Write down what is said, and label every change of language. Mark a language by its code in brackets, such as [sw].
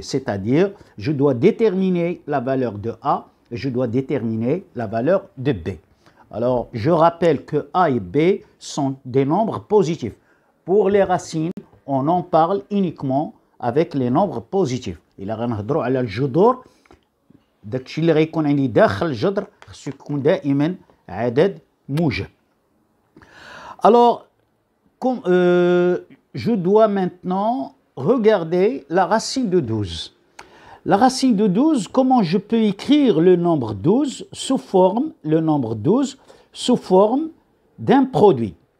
[fr] C'est-à-dire, je dois déterminer la valeur de A et je dois déterminer la valeur de B. Alors, je rappelle que A et B sont des nombres positifs. Pour les racines, on en parle uniquement avec les nombres positifs. [ar] إلا غنهضروا على الجذور داكشي اللي غيكون عندي داخل الجذر خصو يكون دائما عدد موجب. [fr] Alors, je dois maintenant regarder la racine de 12. La racine de 12, comment je peux écrire le nombre 12 sous forme, sous forme d'un produit.